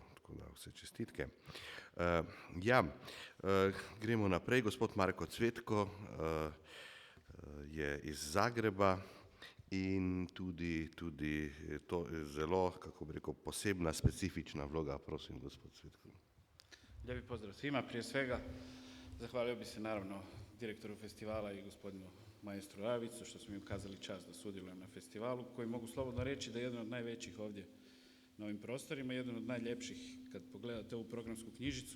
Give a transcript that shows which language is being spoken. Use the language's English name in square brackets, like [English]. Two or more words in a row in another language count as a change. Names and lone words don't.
[Slovenian] Tako da vse čestitke. Gremo naprej. Gospod Marko Cvetko je iz Zagreba in tudi to je zelo, kako bi rekel, posebna, specifična vloga. Prosim, gospod Cvetko. [Croatian] Lijepi pozdrav svima. Prije svega zahvalio bi se naravno direktoru festivala i gospodinu maestru Ravicu što su mi ukazali čast da sudjelujem na festivalu koji mogu slobodno reći da je jedan od najvećih ovdje na ovim prostorima, jedan od najljepših kad pogledate ovu programsku knjižicu.